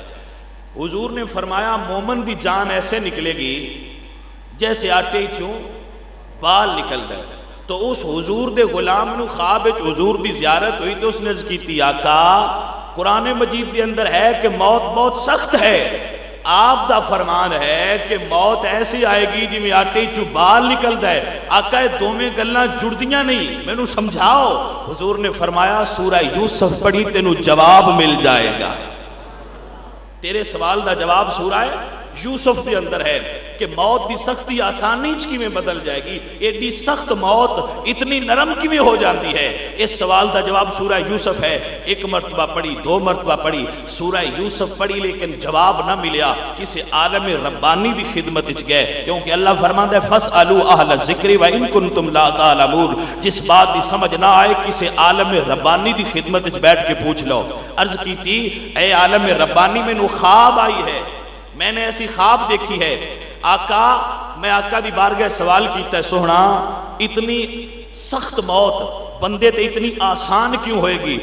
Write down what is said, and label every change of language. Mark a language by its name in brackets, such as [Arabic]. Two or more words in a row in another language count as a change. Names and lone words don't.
[Punjabi] حضور نے فرمایا مومن دی جان ایسے نکلے گی جیسے آٹے چوں بال نکل گئے۔ تو اس حضور دے غلام نو خواب وچ حضور دی زیارت ہوئی تو اس نے عرض کیتی، آقا قرآن مجید دے اندر ہے کہ موت بہت سخت ہے، آپ دا فرمان ہے کہ موت ایسی آئے گی جی میں آٹے چو بال نکلدا ہے۔ آقا دوویں گلاں جڑدیاں نہیں، مینوں سمجھاؤ۔ حضور نے فرمایا سورہ یوسف پڑھی تینوں جواب مل جائے گا۔ تیرے سوال دا جواب سورہ یوسف کے اندر ہے کہ موت دی سختی آسانی کی میں بدل جائے گی، ایڈی سخت موت اتنی نرم کی میں ہو جاتی ہے۔ اس سوال دا جواب سورہ یوسف ہے۔ ایک مرتبہ پڑھی، دو مرتبہ پڑھی، سورہ یوسف پڑھی لیکن جواب نہ ملیا، کسی عالم ربانی دی خدمت اچ گئے، کیونکہ اللہ فرماندا ہے [Arabic] فَاسْأَلُوا أَهْلَ الذِّكْرِ وَإِن كُنتُمْ لَا تَعْلَمُونَ۔ [Punjabi] جس بات دی سمجھ نہ آئے کسی عالم ربانی دی خدمت اچ بیٹھ کے پوچھ لو۔ عرض کی تھی اے عالم ربانی میں نو خواب آئی ہے، میں نے ایسی خواب دیکھی ہے، آقا میں آقا دی بارگاہ سوال کیتا ہے، سوہنا اتنی سخت موت بندے تے اتنی آسان کیوں ہوئے گی؟